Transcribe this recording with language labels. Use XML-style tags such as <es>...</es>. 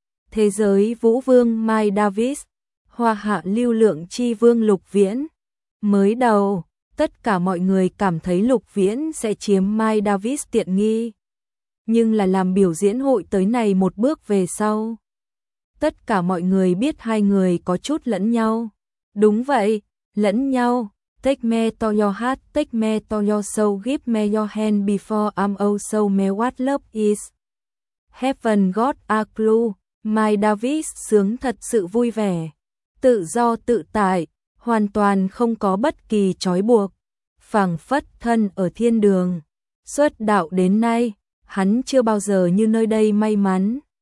<vi>Thế giới vũ vương Mai Davis, hoa hạ lưu lượng chi vương Lục Viễn. Mới đầu, tất cả mọi người cảm thấy Lục Viễn sẽ chiếm Mai Davis tiện nghi. Nhưng là làm biểu diễn hội tới này một bước về sau. Tất cả mọi người biết hai người có chút lẫn nhau. Đúng vậy, lẫn nhau.</vi> <en>Take me to your heart, take me to your soul, give me your hand before I'm old, show me what love is. Heaven got a clue.</en> <vi>Mai Davis sướng thật sự vui vẻ, tự do tự tại, hoàn toàn không có bất kỳ trói buộc, phảng phất thân ở thiên đường. Xuất đạo đến nay, hắn chưa bao giờ như nơi đây may mắn.</vi>